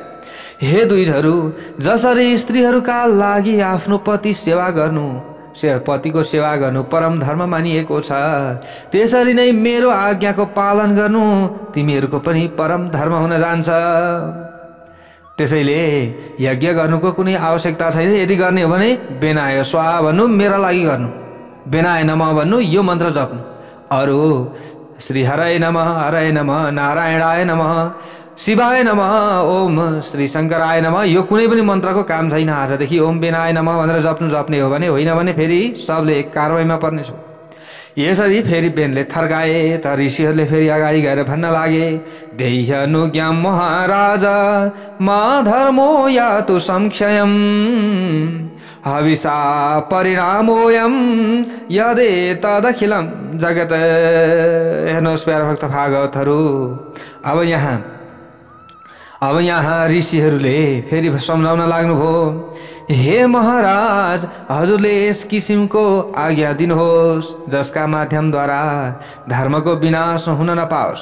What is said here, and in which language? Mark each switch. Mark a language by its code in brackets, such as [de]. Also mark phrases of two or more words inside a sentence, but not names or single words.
[ne] हे दुईहरू, जसरी स्त्रीहरूका लागि आफ्नो पति सेवा गर्नु, पतिको सेवा गर्नु परम धर्म मानिएको छ, त्यसरी नै मेरो आज्ञाको पालन गर्नु तिमीहरूको पनि परम धर्म हुन जान्छ। त्यसैले यज्ञ गर्नुको कुनै आवश्यकता छैन। यदि गर्ने हो भने [sa] बेनाय स्वाहा [ne] भन्नु, मेरा लागि गर्नु, [sa] बेनाय नमः [ne] भन्नु, यो मन्त्र जप्नु। [sa] अरू श्री हराय नमः, नारायणाय नमः, शिवाय नमः, ओम श्री शङ्कराय नमः, [ne] यो कुनै पनि मन्त्रको काम छैन। आजदेखि [sa] ओम बेनाय नमः [ne] भनेर जप्ने हो भने, होइन भने फेरि सबले कारवाहीमा पर्नेछ। यसरी फेरि बेनले थर्काए त ऋषिहरूले फेरि अगाडि गएर भन्न लागे, [sa] देह्यनुज्ञां महाराज मा धर्मो यातु संक्षयम् हविषा परिणामोऽयं यदेतदखिलं जगत्। [ne] हेर्नुहोस् प्यारा भक्त भागवतहरू, अब यहाँ ऋषिहरूले फेरि सम्झाउन लाग्नुभयो, हे महाराज, हजुरले यस किसिमको आज्ञा दिनुहोस् जसका माध्यमद्वारा धर्मको विनाश हुन नपाओस्।